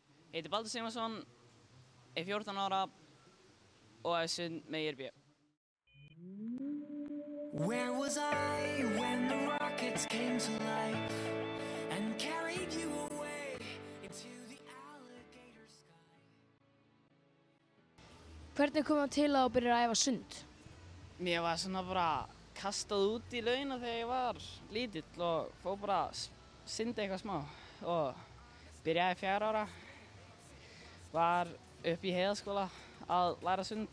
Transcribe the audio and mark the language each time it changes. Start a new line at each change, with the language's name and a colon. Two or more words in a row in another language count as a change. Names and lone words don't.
Icelandic: Ég heiti Baldur Sigmarsson, er 14 ára og er sund með IRB.
English: Where was I when the rockets came to life and carried you away into the alligator sky?
Icelandic: Hvernig kom það til að þú byrjar að æfa sund? Mér var svona bara kastað út í laugina þegar ég var lítill og fór bara að synda eitthvað smá og byrjaði 4 ára. Var upp í Heiðaskóla að læra sund.